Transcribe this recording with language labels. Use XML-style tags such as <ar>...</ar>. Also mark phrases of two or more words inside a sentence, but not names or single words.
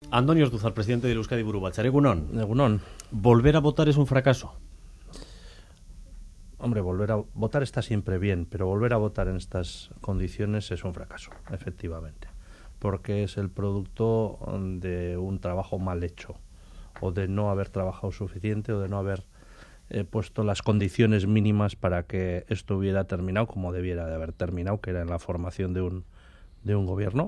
<es>Andoni Ortuzar, presidente del Euskadi Buru Batzar.</es> <eu>Egunon. Egunon.</eu> <es>¿Volver a votar es un fracaso? Hombre, volver a votar está siempre bien, pero volver a votar en estas condiciones es un fracaso, efectivamente, porque es el producto de un trabajo mal hecho, o de no haber trabajado suficiente, o de no haber puesto las condiciones mínimas para que esto hubiera terminado como debiera de haber terminado, que era en la formación de un gobierno.</es>